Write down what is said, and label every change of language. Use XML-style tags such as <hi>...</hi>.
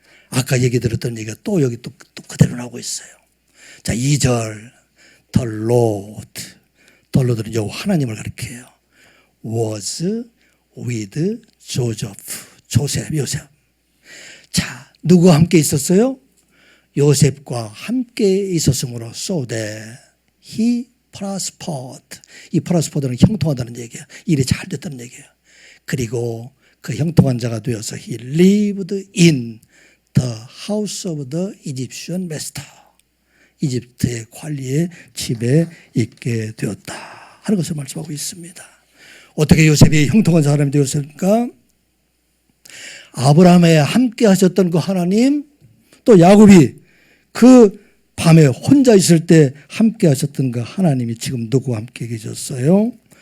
<ko>아까 얘기 들었던 얘기가 또 여기 또 그대로 나오고 있어요. 자, 2절. The Lord. The Lord는 요 하나님을 가리켜요.</ko> <en>Was with Joseph. 요셉.</en> <ko>자, 누구와 함께 있었어요? 요셉과 함께 있었으므로 so that he prospered. 이 prospered는 형통하다는 얘기예요. 일이 잘 됐다는 얘기예요.</ko> <en>그리고 그 형통한 자가 되어서 he lived in the house of the Egyptian master.</en> <ko>이집트의 관리의 집에 있게 되었다 하는 것을 말씀하고 있습니다. 어떻게 요셉이 형통한 사람이 되었을까? 아브라함에 함께 하셨던 그 하나님, 또 야곱이 그 밤에 혼자 있을 때 함께 하셨던 그 하나님이 지금 누구와 함께 계셨어요?</ko>